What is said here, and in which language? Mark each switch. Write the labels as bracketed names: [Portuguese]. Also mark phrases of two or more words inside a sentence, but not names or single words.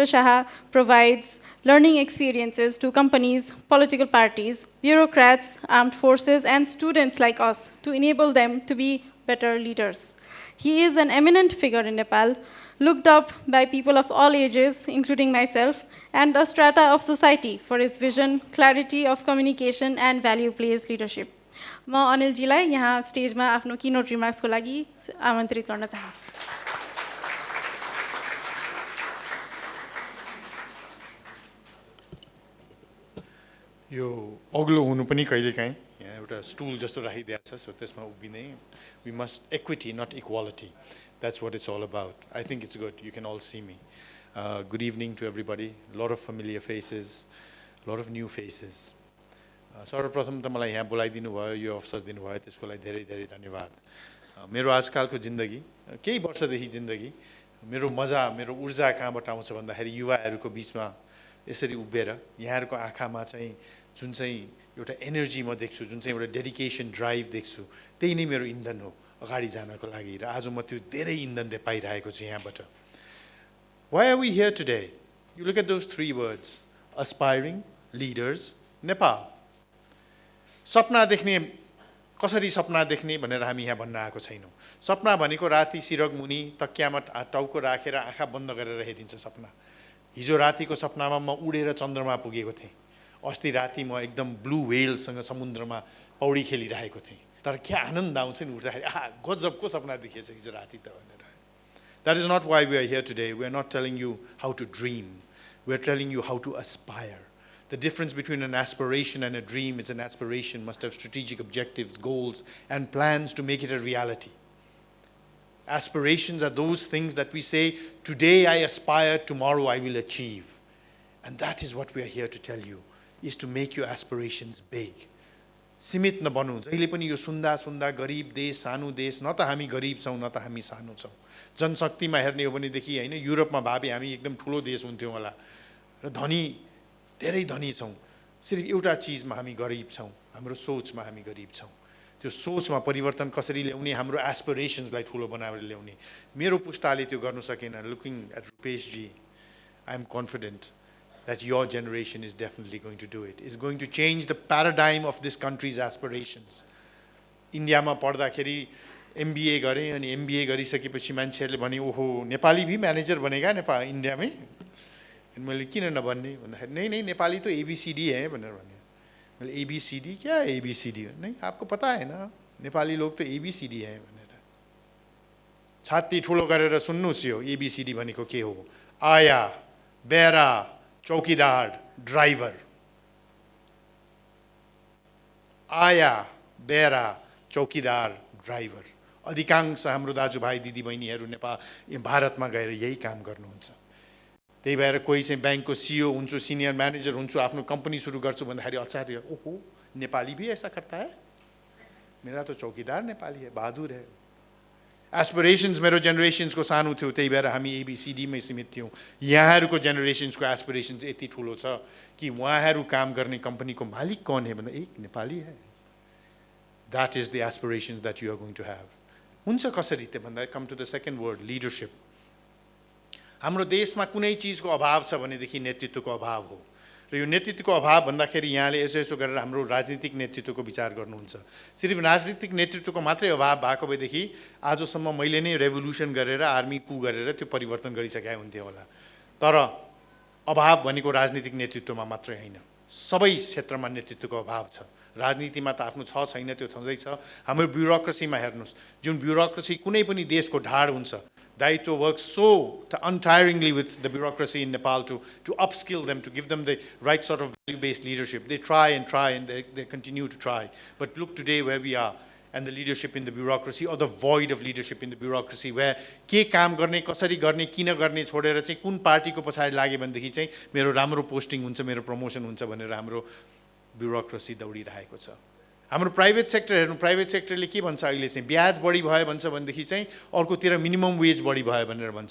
[English] Shah provides learning experiences to companies, political parties, bureaucrats, armed forces, and students like us to enable them to be better leaders. He is an eminent figure in Nepal, looked up by people of all ages, including myself, and a strata of society for his vision, clarity of communication, and value-based leadership. [Nepali] म अनिलजीलाई यहाँ स्टेजमा आफ्नो [English] keynote remarks [Nepali] लागि आमन्त्रित गर्न चाहन्छु। यो अग्लो हुनु पनि कहिलेकाहीँ यहाँ एउटा स्टुल जस्तो राखिदिएको छ सो त्यसमा उभिने [English] we must equity not equality that's what it's all about I think it's good you can all see me good evening to everybody lot of familiar faces lot of new faces [Nepali] सर्वप्रथम त मलाई यहाँ बोलाइदिनु भयो यो अवसर दिनुभयो त्यसको लागि धेरै धेरै धन्यवाद मेरो आजकलको जिन्दगी केही वर्षदेखि जिन्दगी मेरो मजा मेरो ऊर्जा कहाँबाट आउँछ भन्दाखेरि युवाहरूको बिचमा यसरी उभिएर यहाँहरूको आँखामा चाहिँ जुन चाहिँ एउटा एनर्जी म देख्छु जुन चाहिँ एउटा [English] dedication drive [Nepali] देख्छु त्यही नै मेरो इन्धन हो अगाडि जानको लागि र आज म त्यो धेरै इन्धन पाइरहेको छु यहाँबाट [English] why are we here today you look at those three words aspiring leaders Nepal [Nepali] सपना देख्ने कसरी सपना देख्ने भनेर हामी यहाँ भन्न आएको छैनौँ सपना भनेको राति सिरक मुनि तकियामा टाउको राखेर आँखा बन्द गरेर हेरिन्छ सपना हिजो रातिको सपनामा म उडेर चन्द्रमा पुगेको थिएँ अस्ति राति म एकदम ब्लू व्हेलसँग समुद्रमा पौडी खेलिरहेको थिएँ तर के आनन्द आउँछ नि उठ्दाखेरि गजबको सपना देखिएछ हिजो राति त भनेर [English] that is not why we are here today we are not telling you how to dream we are telling you how to aspire The difference between an aspiration and a dream is an aspiration must have strategic objectives, goals, and plans to make it a reality. Aspirations are those things that we say, today I aspire, tomorrow I will achieve. And that is what we are here to tell you, is to make your aspirations big. [Nepali] सीमित नबनौँ जहिले पनि यो सुन्दा सुन्दा गरिब देश सानो देश न त हामी गरिब छौँ न त हामी सानो छौँ जनशक्तिमा हेर्ने हो भनेदेखि हैन युरोपमा भावी हामी एकदम ठुलो देश हुन्थ्यौँ होला र धनी धेरै धनी छौँ सिर्फ एउटा चिजमा हामी गरिब छौँ हाम्रो सोचमा हामी गरिब छौँ त्यो सोचमा परिवर्तन कसरी ल्याउने हाम्रो एस्पिरेसन्सलाई ठुलो बनाएर ल्याउने मेरो पुस्ताले त्यो गर्न सकेन [English] looking at Rupesh ji I am confident that your generation is definitely going to do it, is going to change the paradigm of this country's aspirations. [Nepali] India ma पढ्दाखेरि MBA गरेँ अनि MBA गरिसकेपछि मान्छेहरूले भने ओहो [Hindi] नेपाली भी म्यानेजर बनेगा [Nepali] नेपाल इन्डियामै अनि मैले किन नभन्ने भन्दाखेरि [Hindi] नहीं नहीं नेपाली तो ABCD है [Nepali] भनेर भने मैले [Hindi] ABCD क्या है ABCD नहीं आपको पता है ना नेपाली लोग तो ABCD है [Nepali] भनेर छाती ठुलो गरेर सुन्नुस् यो ABCD भनेको के हो आया बेरा चौकीदार ड्राइभर आया बेरा चौकीदार ड्राइभर अधिकांश हाम्रो दाजुभाइ दिदीबहिनीहरू नेपाल भारतमा गएर यही काम गर्नुहुन्छ त्यही भएर कोही चाहिँ बैंकको CEO हुन्छु [English] senior manager [Nepali] हुन्छु आफ्नो कम्पनी सुरु गर्छु भन्दाखेरि आचार्य ओहो [Hindi] नेपाली भी ऐसा करता है मेरा तो चौकीदार नेपाली है बहादुर है [Nepali] एस्पिरेशन्स मेरो जेनेरेशन्सको सानो थियो त्यही भएर हामी ABCD मै सीमित थियौँ यहाँहरूको जेनेरेशन्सको एस्पिरेशन्स यति ठुलो छ कि उहाँहरू काम गर्ने कम्पनीको मालिक [Hindi] कौन है [Nepali] भन्दा [Hindi] एक नेपाली है [English] that is the aspirations that you are going to have [Nepali] हुन्छ कसरी त्यो भन्दा [English] come to the second word leadership [Nepali] हाम्रो देशमा कुनै चिजको अभाव छ भनेदेखि नेतृत्वको अभाव हो र यो नेतृत्वको अभाव भन्दाखेरि यहाँले यसो यसो गरेर हाम्रो राजनीतिक नेतृत्वको विचार गर्नुहुन्छ सिर्फ राजनीतिक नेतृत्वको मात्रै अभाव भएको भएदेखि आजसम्म मैले नै रेभोल्युसन गरेर [English] army coup [Nepali] गरेर त्यो परिवर्तन गरिसकेका हुन्थ्यो होला तर अभाव भनेको राजनीतिक नेतृत्वमा मात्रै होइन सबै क्षेत्रमा नेतृत्वको अभाव छ राजनीतिमा त आफ्नो छ छैन त्यो छँदै छ हाम्रो ब्युरोक्रेसीमा हेर्नुहोस् जुन ब्युरोक्रेसी कुनै पनि देशको ढाड हुन्छ [English] Daayitwa works so untiringly with the bureaucracy in Nepal to upskill them, to give them the right sort of value-based leadership. They try and they continue to try. But look today where we are. and the leadership in the bureaucracy, or the void of leadership in the bureaucracy, where [Nepali] के काम गर्ने, कसरी गर्ने, किन गर्ने छोडेर चाहिँ कुन पार्टीको पछाडि लागे भनेदेखि चाहिँ मेरो राम्रो पोस्टिङ हुन्छ, मेरो प्रमोसन हुन्छ भनेर हाम्रो ब्युरोक्रेसी दौडिरहेको छ। हाम्रो [English] private sector [Nepali] हेर्नु, [English] private sector [Nepali] के भन्छ अहिले चाहिँ ब्याज बढी भयो भन्छ भनेदेखि चाहिँ अर्कोतिर [English] minimum wage [Nepali] बढी भयो भनेर भन्छ।